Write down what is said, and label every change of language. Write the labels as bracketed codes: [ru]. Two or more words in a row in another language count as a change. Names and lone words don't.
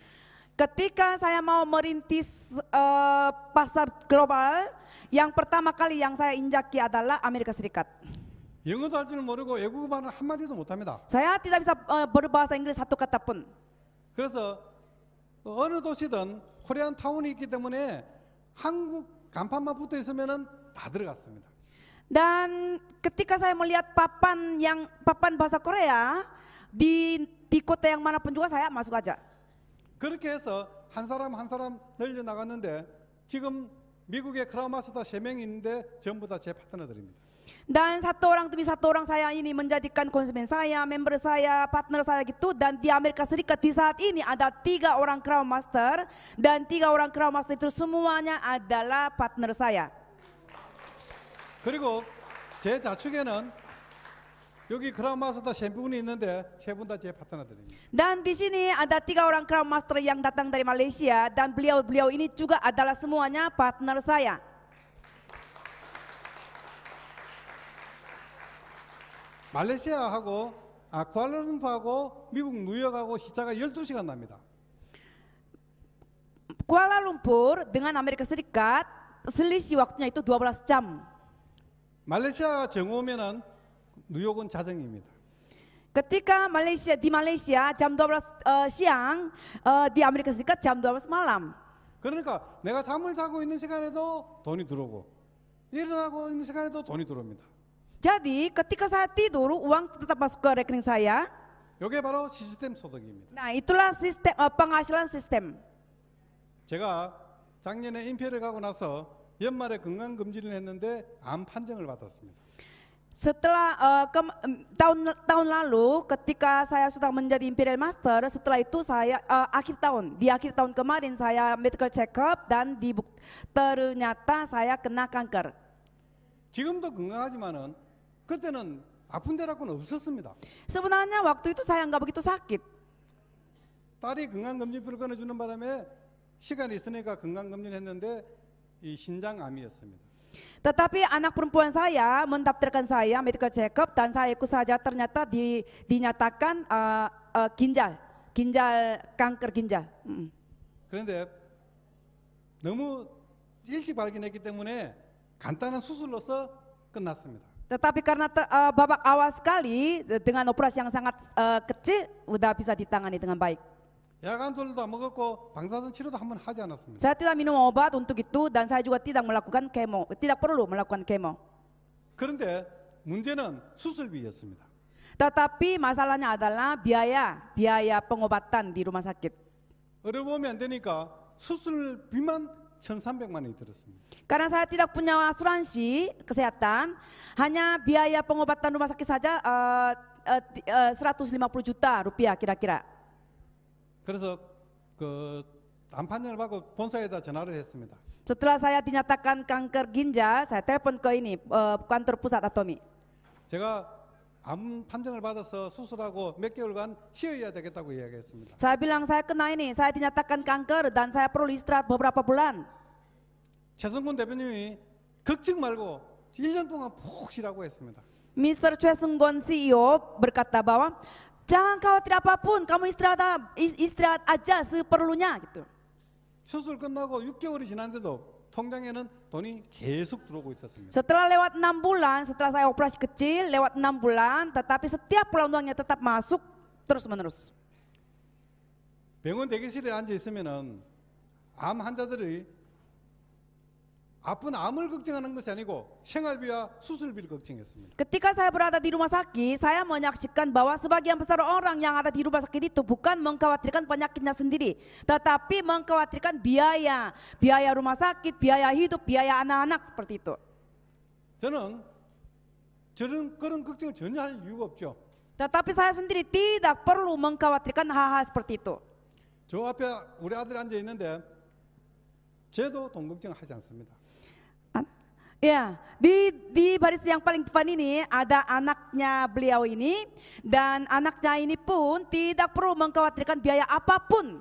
[id] Ketika saya mau merintis pasar global, yang pertama kali yang saya injaki adalah Amerika Serikat. [ko] 영어도 할 줄 모르고 외국어만을 한마디도 못합니다. [id] Saya tidak bisa berbahasa Inggris satu kata pun. [ko] 그래서 어느 도시든 코리안 타운이 있기 때문에 한국 간판만 붙어 있으면은 다 들어갔습니다. [id] Dan ketika saya melihat papan bahasa Korea di kota yang manapun juga saya masuk aja. [ko] 그렇게 해서 한 사람 한 사람 늘려 나갔는데 지금 미국에 크라우마스터 3명이 있는데 전부 다 제 파트너들입니다. [id] Dan satu orang demi satu orang saya ini menjadikan konsumen saya, member saya, partner saya gitu. Dan di Amerika Serikat di saat ini ada 3 orang Crown Master, dan 3 orang Crown Master itu semuanya adalah partner saya. [ko] 그리고 제 좌측에는 여기 크라우마스터 3분이 있는데 3분 다 제 파트너들입니다. [id] Dan di sini ada 3 orang Crown Master yang datang dari Malaysia, dan beliau-beliau ini juga adalah semuanya partner saya. [ko] 말레이시아하고 쿠알라룸푸하고 미국 뉴욕하고 시차가 12시간 납니다. [id] Kuala Lumpur dengan Amerika Serikat selisih waktunya itu 12 jam. [ko] 말레이시아가 정오 오면은 뉴욕은 자정입니다. [id] Ketika di Malaysia jam 12 siang, di Amerika Serikat jam 12 malam. [ko] 그러니까 내가 잠을 자고 있는 시간에도 돈이 들어오고 일어나고 있는 시간에도 돈이 들어옵니다. [id] Jadi ketika saya tidur, uang tetap masuk ke rekening saya. [ko] 이게 바로 시스템 소득입니다. [id] Nah, itulah sistem penghasilan sistem. [ko] 제가 작년에 임페를 가고 나서 연말에 건강검진을 했는데 암 판정을 받았습니다. [id] Setelah tahun lalu, ketika saya sudah menjadi Imperial Master, setelah itu saya di akhir tahun kemarin saya [en] medical check up [id] dan ternyata saya kena kanker. [ko] 지금도 건강하지만은 그때는 아픈 데라고는 없었습니다. [id] Sebenarnya waktu itu saya nggak begitu sakit. [ko] 딸이 건강검진표를 꺼내주는 바람에 시간이 있으니까 건강검진 했는데 이 신장암이었습니다. [id] Tetapi anak perempuan saya mendaftarkan saya [en] medical check up [id] dan saya ikut saja, ternyata dinyatakan kanker ginjal. [ko] 그런데 너무 일찍 발견했기 때문에 간단한 수술로서 끝났습니다. [id] Tetapi karena babak awal sekali dengan operasi yang sangat kecil, udah bisa ditangani dengan baik. [ko] 약안돌도 안 먹었고 방사선 치료도 한번 하지 않았습니다. [id] Saya tidak minum obat untuk itu dan saya juga tidak melakukan kemo, tidak perlu melakukan kemo. [ko] 그런데 문제는 수술비였습니다. [id] Tetapi masalahnya adalah biaya pengobatan di rumah sakit. [ko] 어려움이 안 되니까 수술비만 1,300만 원이 들었습니다. [id] Karena saya tidak punya asuransi kesehatan, hanya biaya pengobatan rumah sakit saja 150 juta rupiah kira-kira. [ko] 그래서 그 암 판정을 받고 본사에다 전화를 했습니다. [id] Setelah saya dinyatakan kanker ginjal, saya telepon ke ini kantor pusat Atomi. [ko] 제가 암 판정을 받아서 수술하고 몇 개월간 쉬어야 되겠다고 이야기했습니다. [id] Saya bilang saya kena ini, saya dinyatakan kanker dan saya perlu istirahat beberapa bulan. [ko] 최성군 대표님이 걱정 말고 1년 동안 푹 쉬라고 했습니다. [id] Mr. Choi Seung-gon CEO berkata bahwa jangan khawatir apapun, kamu istirahat aja seperlunya gitu. [ko] 수술 끝나고 6개월이 지났는데도 통장에는 돈이 계속 들어오고 있었습니다. [id] Setelah lewat 6 bulan, setelah saya operasi kecil, lewat 6 bulan, tetapi setiap bulan uangnya tetap masuk terus menerus. [ko] 병원 대기실에 앉아 있으면은 암 환자들이 아픈 암을 걱정하는 것이 아니고 생활비와 수술비를 걱정했습니다. [id] Ketika saya berada di rumah sakit, saya menyaksikan bahwa sebagian besar orang yang ada di rumah sakit itu bukan mengkhawatirkan penyakitnya sendiri, tetapi mengkhawatirkan biaya rumah sakit, biaya hidup, biaya anak-anak seperti itu. [ko] 저는 그런 걱정을 전혀 할 이유가 없죠. [id] Tetapi saya sendiri tidak perlu mengkhawatirkan hal-hal seperti itu. [ko] 저 앞에 우리 아들이 앉아 있는데 쟤도 돈 걱정하지 않습니다. [id] Ya, di baris yang paling depan ini ada anaknya beliau ini, dan anaknya ini pun tidak perlu mengkhawatirkan biaya apapun.